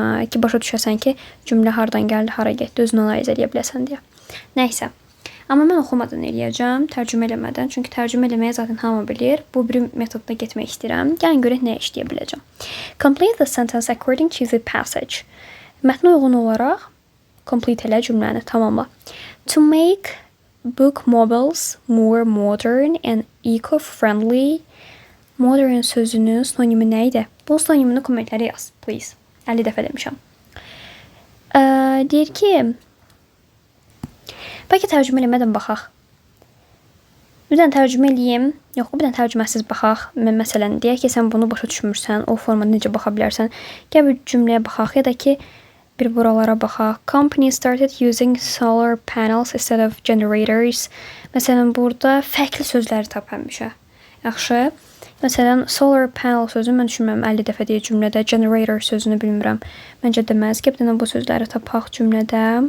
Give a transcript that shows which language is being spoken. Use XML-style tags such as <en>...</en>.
<az>Ki, başa düşəsən ki, cümlə hardan gəldi, hara getdi, özünü analiz eləyə biləsən deyə. Nəysə. Amma mən oxumadan eləyəcəm, tərcümə eləmədən. Çünki tərcümə eləməyə zaten hamı bilir. Bu bir metodda getmək istəyirəm. Gəlin görək nə işləyə biləcəm.</az> <en>Complete the sentence according to the passage.</en> <az>Mətnə uyğun olaraq complete elə cümləni tamamla.</az> <en>To make book mobiles more modern and eco-friendly.</en> <az>Modern sözünün sinonimi nə idi? Bu sinonimini kommentlərə yaz, please. 50 dəfə demişəm. Deyir ki, bəlkə tərcümə eləmədən baxaq. Bir dənə tərcümə eləyim. Yox, bir dənə tərcüməsiz baxaq. Məsələn, deyək ki, sən bunu başa düşmürsən, o formada necə baxa bilərsən? Gəl bir cümləyə baxaq ya da ki, bir buralara baxaq.</az> <en>Company started using solar panels instead of generators.</en> <az>Məsələn, burada fərqli sözləri tapmışam. Yaxşı. Məsələn, solar panel sözünü mən düşünmürəm 50 dəfə deyə cümlədə. Generator sözünü bilmirəm. Məncə deməz ki, bir dənə bu sözləri tapaq cümlədə.</az>